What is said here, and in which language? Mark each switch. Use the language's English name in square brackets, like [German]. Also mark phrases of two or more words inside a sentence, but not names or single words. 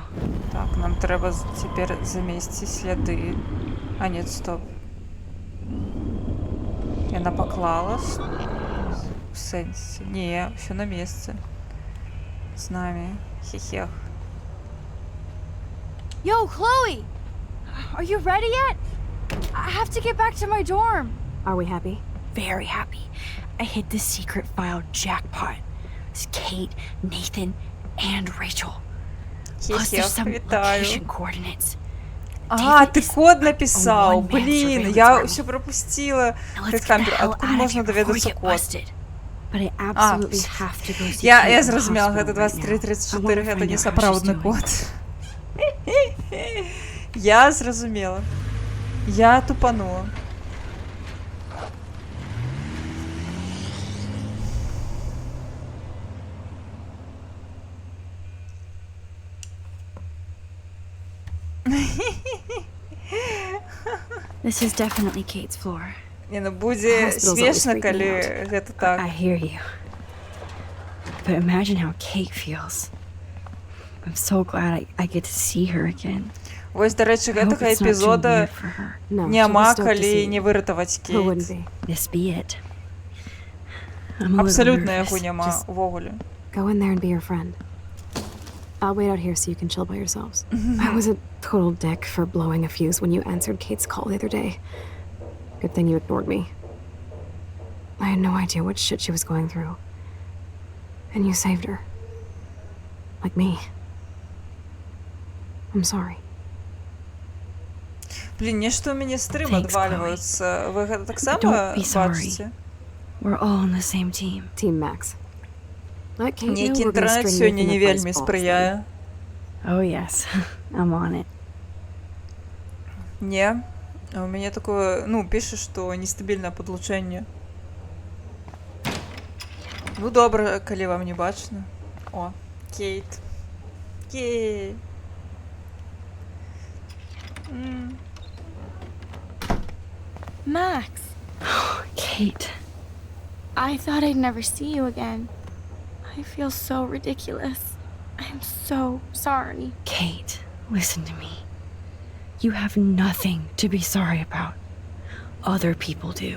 [Belarusian] Так, нам трэба цяпер замесці сляды. А, нет, стоп. Яна паклала? У сэнсе. Не, ўсё на месцы. З намі. Хе-хех. [English] Yo, Chloe! Are you ready yet? I have to get back to my dorm. Are we happy? Very happy. I hit the secret file jackpot. It's Kate, Nathan, and Rachel. Plus there's some [Belarusian] Хе-хех, вітаю. [English] location coordinates. [Belarusian] А, [English] David [Belarusian] ты [English] is [Belarusian] код [English] a [Russian] написал. [English] one-man [Russian] Блин, [English] surveillance [Russian] я [English] army. [Russian] все пропустила. [English] Now let's get the [Russian] Кэт-кампер, [English] hell [Russian] откуда [English] out of [Russian] можно [English] here before we [Belarusian] доведаться [English] get [Belarusian] код? [English] busted. But I absolutely have to go see [Belarusian] Я [English] Kate in the [Belarusian] зразумела, [English] hospital [Belarusian] гэта [English] right now. I [Belarusian] 2334, [English] wanna [Belarusian] гэта [English] find [Belarusian] не [English] out how she's [Belarusian] сапраўдны [English] doing. [Belarusian] код. Я зразумела. Я тупанула. [English] This is definitely Kate's floor. [Belarusian] Не, ну будзе [English] Hospital's always [Belarusian] смешна, [English] freaking [Belarusian] калі [English] out. [Belarusian] гэта [English] I [Belarusian] так. [English] hear you. But imagine how Kate feels. I'm so glad I get to see her again. [Belarusian] Вось, дарэчы, [English] I hope [Belarusian] гэтага [English] it's not too [Belarusian] эпізода [English] weird for her. No, she'll be [Belarusian] няма, [English] stoked to see [Belarusian] калі [English] you. [Belarusian] не выратаваць [English] Who wouldn't [Belarusian] Кейт. [English] be? This be it. I'm a little [Belarusian] Абсалютна [English] nervous. [Belarusian] яго няма [English] Just [Belarusian] увогуле. [English] Go in there and be your friend. I'll wait out here so you can chill by yourselves. I was a total dick for blowing a fuse when you answered Kate's call the other day. Good thing you ignored me. I had no idea what shit she was going through. And you saved her. Like me. I'm sorry. [Belarusian] Блін, нешта ў мяне стрым [English] Thanks, [Belarusian] адвальваюцца. Вы гэта таксама [English] Don't be sorry. [Belarusian] бачыце? [English] we're all on the same team. Team Max. Let Kate know [Belarusian] Нейкі [English] we're gonna [Belarusian] інтэрнэт [English] string [Belarusian] сёння [English] Nathan [Belarusian] не [English] up by his [Belarusian] вельмі [English] balls [Belarusian] спрыяе. [English] Oh yes, I'm on it. [Belarusian] Не. А у мяне такое, ну, піша, што нестабільнае падлучэнне. Ну добра, калі вам не бачна. О, Кейт. Ей. М. [English] Max, Kate. I thought I'd never see you again. I feel so ridiculous. I'm so sorry. Kate, listen to me. You have nothing to be sorry about. Other people do.